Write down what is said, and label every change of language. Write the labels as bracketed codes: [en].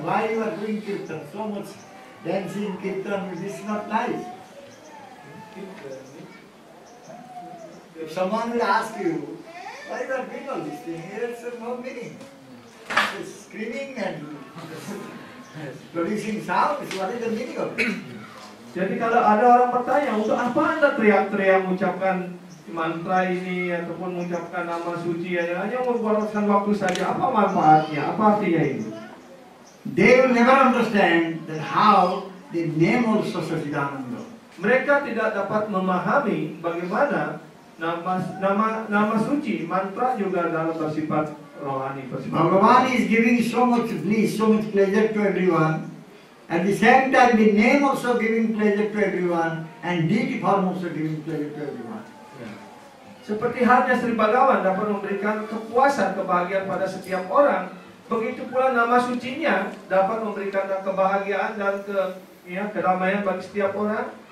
[en] Why you are doing kirtan? So much dancing kirtan. This is not nice. If someone will ask you, why you are doing all this thing? It's no meaning. It's screaming and producing sounds. What is the meaning of it? [id] Jadi kalau ada orang bertanya, untuk apa Anda teriak-teriak mengucapkan mantra ini ataupun mengucapkan nama suci hanya membuatkan waktu saja, apa manfaatnya? Apa artinya ini? [en] They will never understand that how the name also Sachidananda. [id] Mereka tidak dapat memahami bagaimana nama suci, mantra juga dalam bersifat rohani. [en] Bhagavan is giving so much bliss, so much pleasure to everyone. At the same time, the name also giving pleasure to everyone, and deity form also giving pleasure to everyone. [id] Seperti halnya Sri Bhagavan dapat memberikan kepuasan, kebahagiaan pada setiap orang, begitu pula nama sucinya dapat memberikan kebahagiaan dan kedamaian bagi setiap orang.